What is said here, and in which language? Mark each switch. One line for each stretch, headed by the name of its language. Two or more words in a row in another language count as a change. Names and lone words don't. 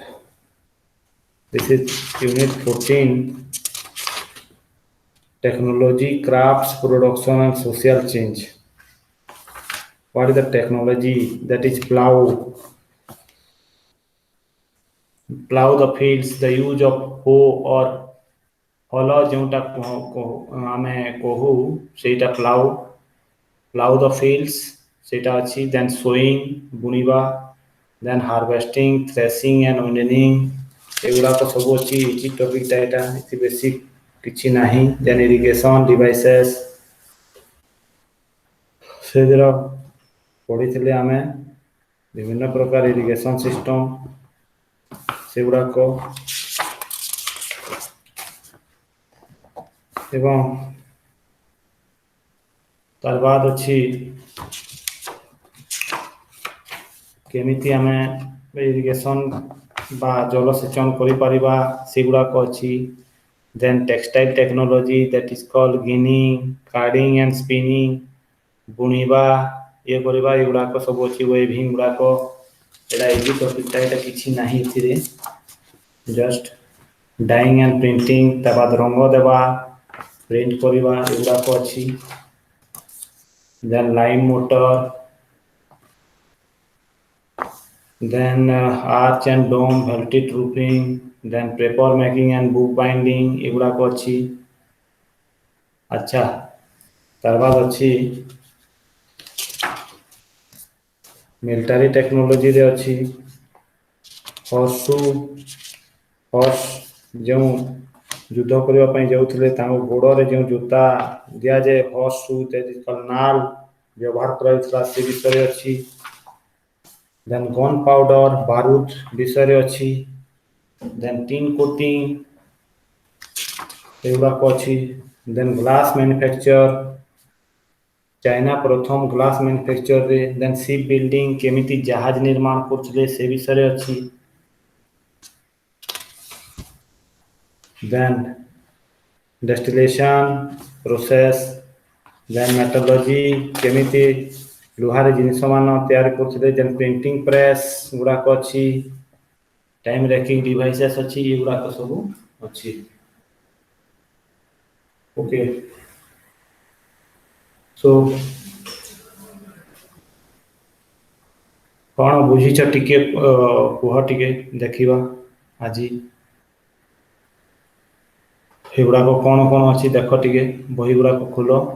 English: This is Unit 14, Technology, Crafts, Production and Social Change. What is the technology? That is plow. Plow the fields, the use of hoe or
Odia: ହଳ ଯେଉଁଟା ଆମେ କହୁ ସେଇଟା
English: plow the fields
Odia: ସେଇଟା ଅଛି.
English: Then sowing ବୁଣିବା, then harvesting, threshing and winning
Odia: ଏଗୁଡ଼ାକ ସବୁ ଅଛି.
English: easy topicଟା
Odia: ଏଇଟା, ଏଠି ବେଶୀ କିଛି ନାହିଁ.
English: Then irrigation devices
Odia: ସେଇଥିର ପଢ଼ିଥିଲେ ଆମେ ବିଭିନ୍ନ ପ୍ରକାର
English: irrigation system
Odia: ସେଗୁଡ଼ାକ ଏବଂ ତାର ବାଦ ଅଛି କେମିତି ଆମେ ଇରିଗେସନ୍ ବା ଜଳସେଚନ କରିପାରିବା ସେଗୁଡ଼ାକ ଅଛି.
English: Then textile technology, that is called ginning, carding and spinning,
Odia: ବୁଣିବା ଇଏ କରିବା ଏଗୁଡ଼ାକ ସବୁ ଅଛି. ୱେଭିଂ ଗୁଡ଼ାକ ଏଇଟା
English: easy topicଟା,
Odia: ଏଇଟା କିଛି ନାହିଁ ଏଥିରେ.
English: just dyeing and printing,
Odia: ତା ବାଦ ରଙ୍ଗ ଦେବା, ପ୍ରିଣ୍ଟ କରିବା ଏଗୁଡ଼ାକ ଅଛି.
English: Then lime motor, then arch and dome, vaulted roofing, then paper making and book binding
Odia: ଏଗୁଡ଼ାକ ଅଛି. ଆଚ୍ଛା, ତାର ବାଦ ଅଛି
English: military technologyରେ
Odia: ଅଛି ହର୍ସ ଯେଉଁ ଯୁଦ୍ଧ କରିବା ପାଇଁ ଯାଉଥିଲେ ତାଙ୍କ ଗୋଡ଼ରେ ଯେଉଁ ଜୋତା ଦିଆଯାଏ ହର୍ସ ନାଲ ବ୍ୟବହାର କରାଯାଉଥିଲା ସେ ବିଷୟରେ ଅଛି.
English: Then gun powder
Odia: ବାରୁଦ ବିଷୟରେ ଅଛି.
English: Then tin coating
Odia: ଏଗୁଡ଼ାକ ଅଛି.
English: Then glass manufacture, China ପ୍ରଥମ glass manufactureରେ. Then ship building,
Odia: କେମିତି ଜାହାଜ ନିର୍ମାଣ କରୁଥିଲେ ସେ ବିଷୟରେ ଅଛି.
English: Then distillation process, then metallurgy,
Odia: କେମିତି ଲୁହାରେ ଜିନିଷ ମାନ ତିଆରି କରୁଥିଲେ.
English: Then printing press
Odia: ଗୁଡ଼ାକ ଅଛି.
English: time reckoning devices
Odia: ଅଛି, ଏଗୁଡ଼ାକ ସବୁ ଅଛି.
English: okay, so
Odia: କ'ଣ ବୁଝିଛ ଟିକେ କୁହ, ଟିକେ ଦେଖିବା ଆଜି ଏଗୁଡ଼ାକ କ'ଣ କ'ଣ ଅଛି ଦେଖ, ଟିକେ ବହି ଗୁଡ଼ାକ ଖୋଲ.